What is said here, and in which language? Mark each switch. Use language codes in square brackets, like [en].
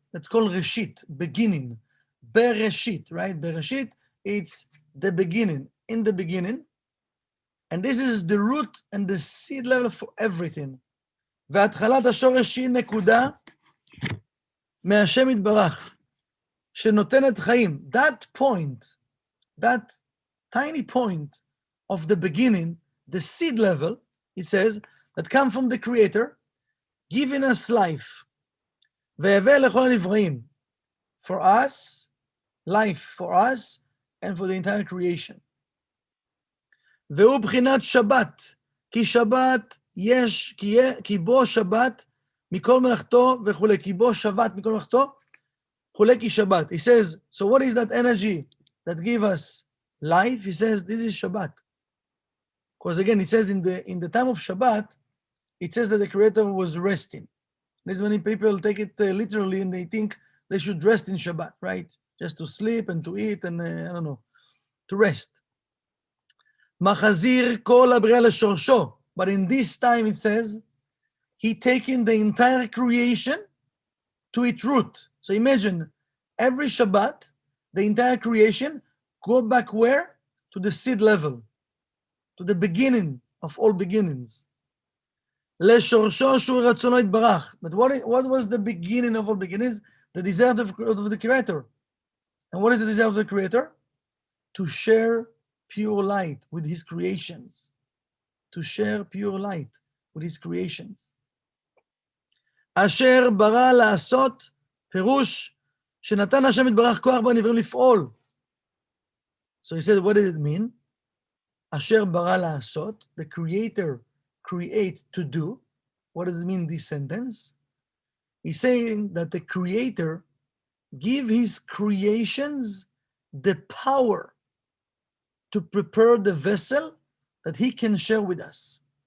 [en] That's called reshit, beginning. Bereshit, right? Bereshit, it's the beginning, in the beginning. And this is the root and the seed level for everything. [he] והתחלת השורש היא נקודה מהשם יתברך, שנותנת חיים. [en] That point, that tiny point of the beginning, the seed level, it says, that come from the Creator, giving us life. [he] והבא לכל הנבראים. [en] For us, life for us, and for the entire creation. [he] והוא בחינת שבת, כי שבת יש, כי בו שבת מכל מלאכתו וכולי, כי בו שבת מכל מלאכתו וכולי כי שבת. [en] He says, so what is that energy that give us life? He says, this is Shabbat. Because again, it says in the time of Shabbat, it says that the Creator was resting. There's many people take it literally and they think they should rest in Shabbat, right? Just to sleep and to eat and I don't know, to rest. [he] מחזיר כל הבריאה לשורשו. [en] But in this time it says, he taking the entire creation to its root. So imagine, every Shabbat, the entire creation go back where? To the seed level, to the beginning of all beginnings. [he] לשורשו שהוא רצונו יתברך. [en] But what was the beginning of all beginnings? The desire of the Creator. And what is the desire of the Creator? To share pure light with his creations. To share pure light with his creations. [he] אשר ברא לעשות, פירוש שנתן השם יתברך כוח בנבראים לפעול. [en] So he said, what does it mean? [he] אשר ברא לעשות, [en] the Creator create to do. What does it mean, this sentence? He's saying that the Creator give his creations the power to prepare the vessel that he can share with us.